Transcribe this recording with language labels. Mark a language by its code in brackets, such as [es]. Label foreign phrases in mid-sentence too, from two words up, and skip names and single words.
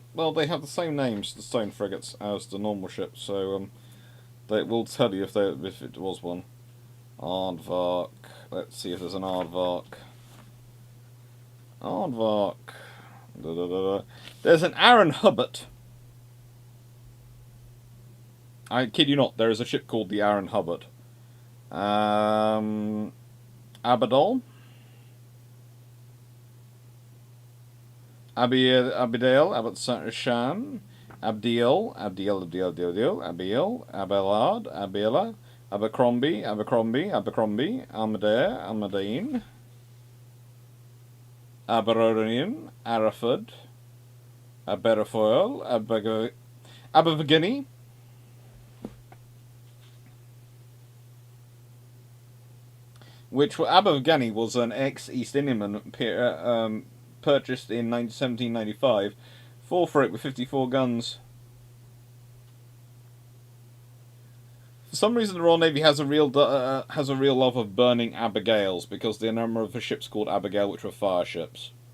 [en] Well, they have the same names, the stone frigates, as the normal ships, so they will tell you if it was one. Aardvark. Let's see if there's an Aardvark. Aardvark. There's an Aaron Hubbard. I kid you not, there is a ship called the Aaron Hubbard. Abadol. Abidale, Abad-Shan, Abdiel, Abelard, Abela, Abercrombie, Almadine, Aberonian, Araford, Aberafoil, Abergany, which Abergany was an ex-East Indiaman purchased in 1795, 4 frigate with 54 guns. For some reason, the Royal Navy has a real love of burning Abigails, because there are a number of ships called Abigail which were fire ships.